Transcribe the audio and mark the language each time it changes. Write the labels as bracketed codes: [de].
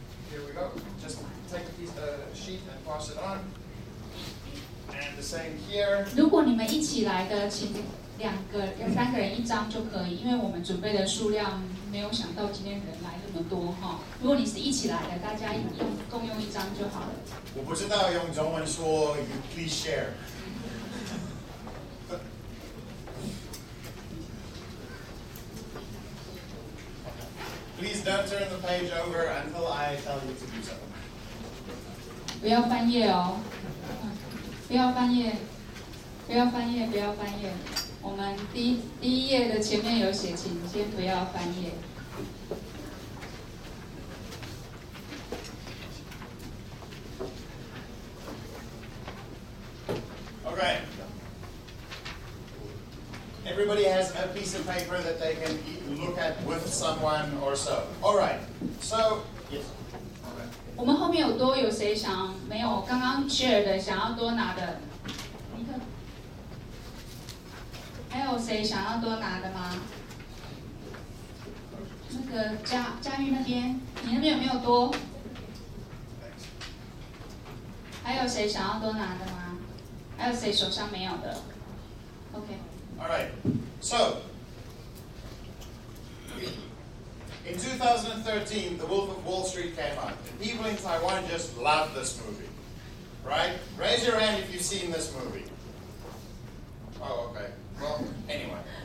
[en] Here we go. Just take a piece of sheet and pass it on. And the same here. [zh] 如果你们一起来的，请3个人1张就可以，因为我们准备的数量没有想到今天人来那么多哈。如果你是一起来的，大家共用1张就好了。我不知道用中文说 [en] "You please share"。 Please don't turn the page over until I tell you to do so. [zh] 不要翻页哦，不要翻页，不要翻页，不要翻页。我们第一页的前面有写，请先不要翻页。 [en] Okay. Everybody has a piece of paper that they can look at with someone or so. All right. So, yes. [zh] 我们后面有谁想没有刚刚 share 的想要多拿的？尼克，还有谁想要多拿的吗？那个佳玉那边，你那边有没有多？还有谁想要多拿的吗？还有谁手上没有的 ？OK。 [en] All right. So, in 2013, The Wolf of Wall Street came out. And people in Taiwan just loved this movie. Right? Raise your hand if you've seen this movie. Oh, okay. Well, anyway.